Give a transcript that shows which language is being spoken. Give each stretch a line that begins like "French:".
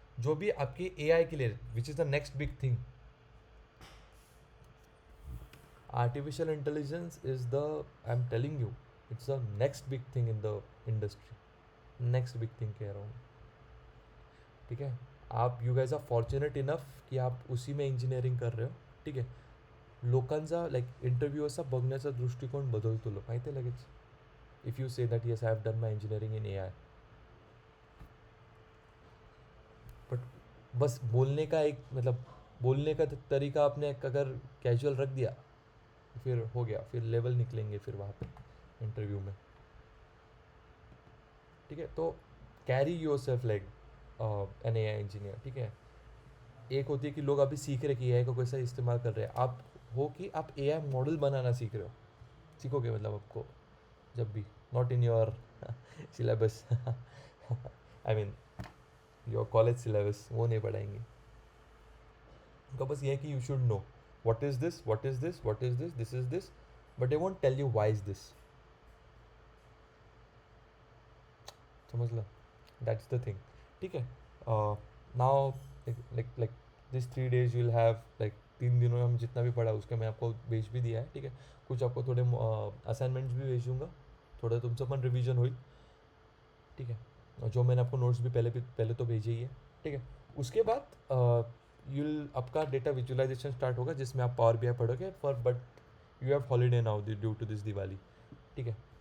Hindi: जो भी आपके AI के लिए,
English: which is the next big thing, artificial intelligence is the, I am telling you, it's the next big thing in the industry,
Hindi: next big thing कह रहा हूँ, ठीक है। आप
English: you guys are fortunate enough
Hindi: की आप उसी में इंजिनिअरिंग कर रहे हो,
Marathi: ठीक आहे. लोकांचा लाईक इंटरव्ह्यूअरचा बघण्याचा दृष्टिकोन बदलतो माहिती आहे लगेच.
English: if you say that yes I have done my engineering in AI,
Hindi: but बस बोलने का एक मतलब बोलने का तरीका आपने अगर कैजुअल रख दिया फिर हो गया, फिर लेवल निकलेंगे फिर वहाँ पे इंटरव्यू में, ठीक है.
English: तो carry yourself like an AI engineer,
Hindi: ठीक है. एक होती है कि लोग अभी सीख रहे कि AI को कैसे इस्तेमाल कर रहे हैं, आप हो कि आप AI मॉडल बनाना सीख रहे हो, सीखोगे मतलब आपको जब भी
English: not in your syllabus. I mean your college syllabus,
Hindi: वो नहीं पढ़ाएंगे. उनका बस ये है कि
English: you should know what is this, what is this, what is this, this is this, but they won't tell you why is this.
Hindi: समझ लो,
English: that's the thing.
Hindi: ठीक है.
English: Now like this 3 days you'll have like
Hindi: 3 दिनों में हम जितना भी पढ़ा उसका मैं आपको भेज भी दिया है. ठीक है. कुछ आपको थोड़े असाइनमेंट्स भी भेज दूँगा, थोड़ा तुमसे अपन रिवीजन हुई. ठीक है. और जो मैंने आपको नोट्स भी पहले तो भेजे ही है. ठीक है. उसके बाद यूल आपका डेटा विजुअलाइजेशन स्टार्ट होगा जिसमें आप पावर BI पढ़ोगे
English: For but you have holiday now due to this Diwali.
Hindi: ठीक है.